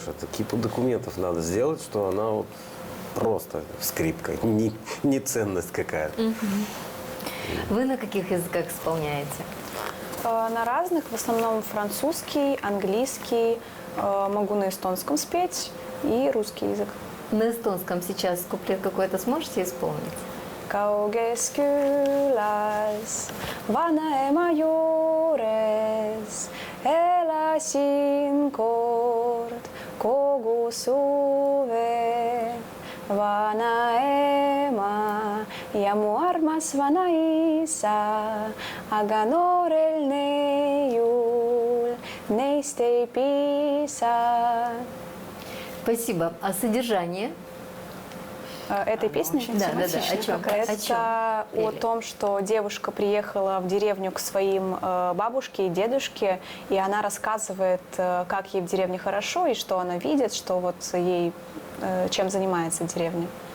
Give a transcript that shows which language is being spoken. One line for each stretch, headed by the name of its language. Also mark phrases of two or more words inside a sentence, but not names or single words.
Russian: Это кипу документов надо сделать, что она просто скрипка, не ценность какая-то. Вы на каких языках исполняете? На разных, в основном французский, английский, могу на эстонском спеть и русский язык. На эстонском сейчас куплет какой-то сможете исполнить?
Estonian: Kauges külas vanaema juures elasin kord kogu suve. Vanaema ja mu armas vanaisa, aga noorel neiul neist ei piisa.
Russian: Спасибо. А содержание? Этой песни? Да. О чем? Это о том, что девушка приехала в деревню к своим бабушке и дедушке, и она рассказывает, как ей в деревне хорошо, и что она видит, что ей чем занимается деревня.